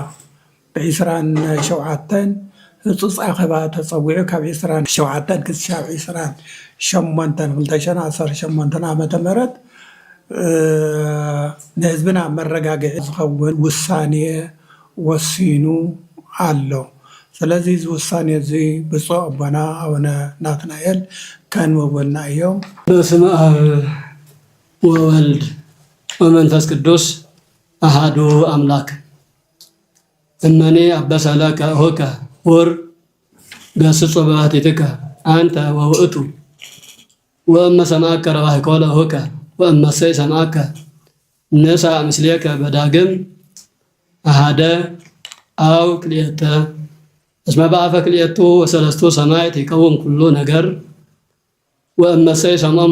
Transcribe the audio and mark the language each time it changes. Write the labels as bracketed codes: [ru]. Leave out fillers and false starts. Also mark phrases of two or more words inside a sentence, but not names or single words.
[ti] ብ27 ህፁፅ ኣኸባ ተፀዊዑ ካብ 27 ክሳብ 28 2018 ዓመተ ምህረት ንህዝብና መረጋግዒ ዝኸውን ውሳኔ ወሲኑ ኣሎ። ስለዚ እዚ ውሳኔ እዚ ብፁዕ ኣቦና ኣቡነ ናትናኤል ከንብብልና እዮም። [gez] በስመ አብ ወወልድ ወመንፈስ ቅዱስ አሐዱ አምላክ። እመኔ አበሰለከ ሆከ ሁር ገስጾ በባሕቲትከ አንተ ወውእቱ ወእመ ሰማዕከ ረባሕኮ ለሆከ ወእመሰይ ሰማዕከ ንሳ ምስሌከ በዳግም አሐደ አው ክልኤተ እስመ በአፈ ክልኤቱ ወሰለስቱ ሰማዕት ይቀውም ኩሉ ነገር ወእመሰይ ሰምዖሙ